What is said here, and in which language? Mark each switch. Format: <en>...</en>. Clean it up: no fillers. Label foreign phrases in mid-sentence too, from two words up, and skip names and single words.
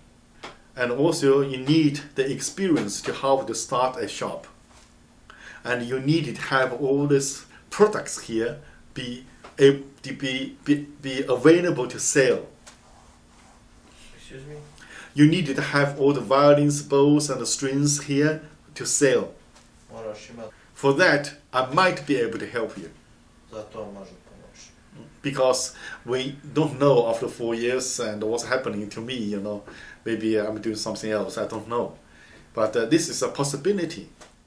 <en>And also you need the experience to how to start a shop. And you need to have all these products here be available to sell. Excuse me? You need to have all the violins, bows and the strings here to sell.</en> <sr>Moraš imati.</sr> <en>For that, I might be able to help you.</en> <sr>Za to može pomoći.</sr> <en>Because we don't know after 4 years and what's happening to me, maybe I'm doing something else, I don't know. But this is a possibility.</en>